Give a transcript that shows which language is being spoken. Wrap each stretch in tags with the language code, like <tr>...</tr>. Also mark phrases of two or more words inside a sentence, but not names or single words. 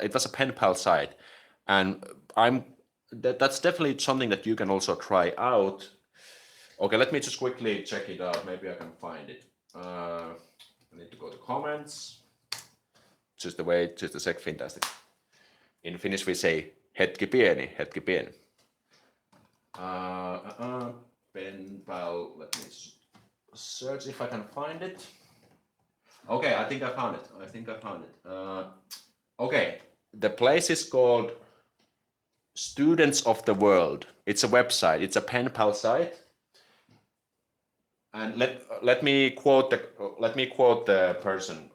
<en>It was a Penpal site, and that's definitely something that you can also try out. Okay, let me just quickly check it out. Maybe I can find it. I need to go to comments. Just a sec, Finntastic. In Finnish we say</en> <fi>hetki pieni, hetki pieni.</fi> <en>Penpal, let me search if I can find it. Okay, I think I found it. Okay, the place is called Students of the World. It's a website. It's a Penpal site. And let me quote the person.</en>